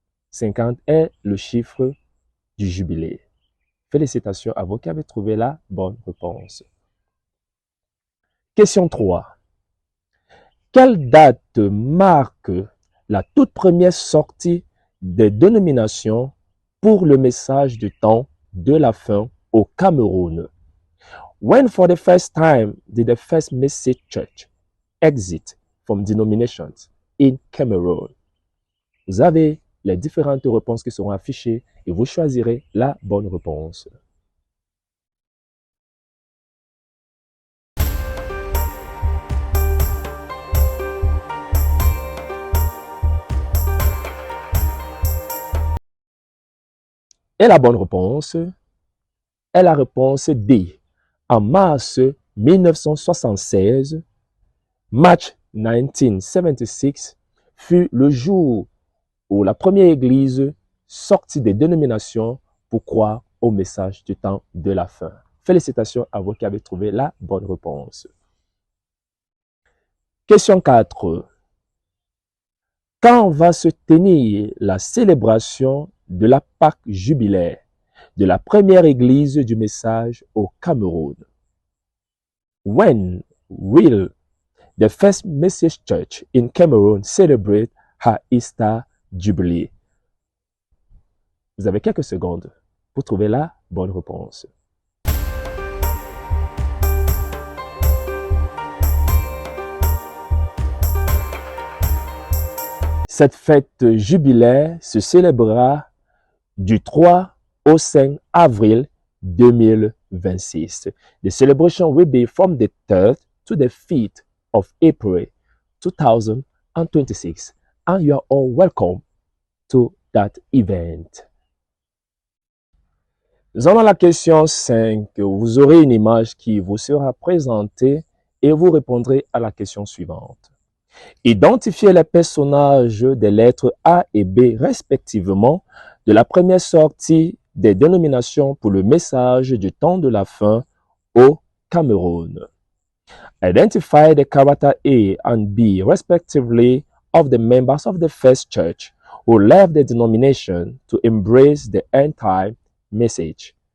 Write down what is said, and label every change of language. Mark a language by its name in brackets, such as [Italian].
[French] 50 est le chiffre du jubilé. Félicitations à vous qui avez trouvé la bonne réponse. Question 3. Quelle date marque la toute première sortie des dénominations pour le message du temps de la fin au Cameroun? [English] When for the first time did the first message church exit from denominations in Cameroon? [French] Vous avez les différentes réponses qui seront affichées et vous choisirez la bonne réponse. Et la bonne réponse est la réponse D. En mars 1976, [English] March 1976, [French] fut le jour où la première église sortit des dénominations pour croire au message du temps de la fin. Félicitations à vous qui avez trouvé la bonne réponse. Question 4. Quand va se tenir la célébration de la Pâque jubilaire de la première église du message au Cameroun? [English] When will the first message church in Cameroon celebrate her Easter Jubilee? [French] Vous avez quelques secondes pour trouver la bonne réponse. Cette fête jubilaire se célébrera du 3 au 5 avril 2026. [English] The celebration will be from the 3rd to the 5th of April 2026. And you are all welcome to that event. [French] Nous allons à la question 5. Vous aurez une image qui vous sera présentée et vous répondrez à la question suivante. Identifiez les personnages des lettres A et B respectivement de la première sortie des dénominations pour le message du temps de la fin au Cameroun. [English] Identify the character A and B respectively of the members of the first church who left the denomination to embrace the end-time message.